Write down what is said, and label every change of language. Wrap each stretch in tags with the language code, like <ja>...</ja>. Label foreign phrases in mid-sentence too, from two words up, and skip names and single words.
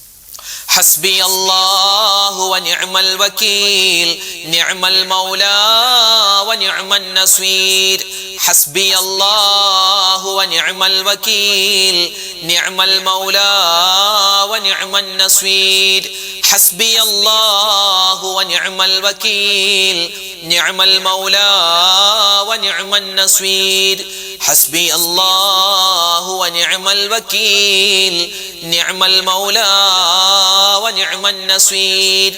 <ar>حسبي الله ونعم الوكيل نعم المولى ونعم النصير. حسبي الله ونعم الوكيل نعم المولى ونعم النصير. حسبي الله ونعم الوكيل نعم المولى ونعم النصير. حسبي الله ونعم الوكيل نعم المولى ونعم النصير.</ar>